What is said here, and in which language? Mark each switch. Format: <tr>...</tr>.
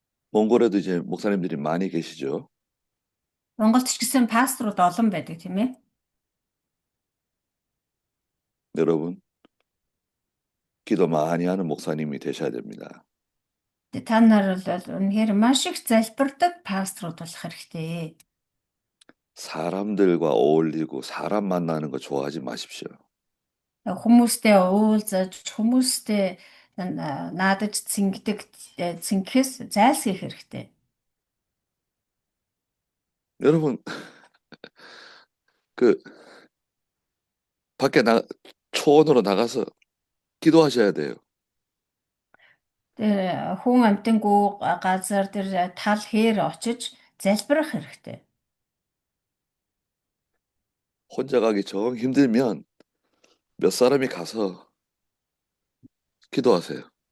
<ko>몽골에도 이제 목사님들이 많이 계시죠.</ko> <mn>Монголд ч гэсэн пасторууд олон байдаг тийм ээ.</mn> <ko>여러분, 기도 많이 하는 목사님이 되셔야 됩니다.</ko> <mn>Та нар бол үнэхээр маш их залбирдаг пасторууд болох хэрэгтэй.</mn> <ko>사람들과 어울리고 사람 만나는 거 좋아하지 마십시오.</ko> <mn>Хүмүүстэй уулзаж, хүмүүстэй наадаж цэнгэхээс зайлсхийх хэрэгтэй.</mn> <ko>여러분, 그 밖에 초원으로 나가서 기도하셔야 돼요.</ko> <mn>Тэр хүн амтангуу газар тэр тал хээр очиж залбирах хэрэгтэй.</mn> <ko>혼자 가기 정 힘들면 몇 사람이 가서 기도하세요.</ko>